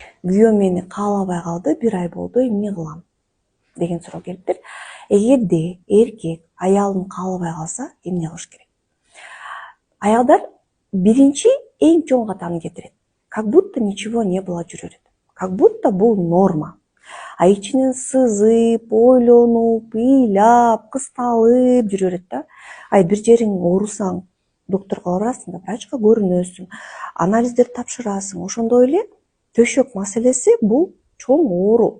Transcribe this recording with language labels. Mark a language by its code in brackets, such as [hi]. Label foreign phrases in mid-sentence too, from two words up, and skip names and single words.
[ky] күйөөм мени каалабай калды, 1 ай болду, эмне кылам деген суроо келиптир. Эгерде эркек аялын каалабай калса, эмне кылыш керек? Аялдар биринчи эң чоң катаны кетирет. [ru] Как будто ничего не было жүрөрүт. Как будто [ky] бул норма. А ичинен сызып, ойлонуп, ыйлап, кысталып жүрөрүт да. Ай бир жериң оорусаң, докторго барасың да, врачка көрүнөсүң, анализдер тапшырасың. Ошондой эле төшөк маселеси бул чоң оору.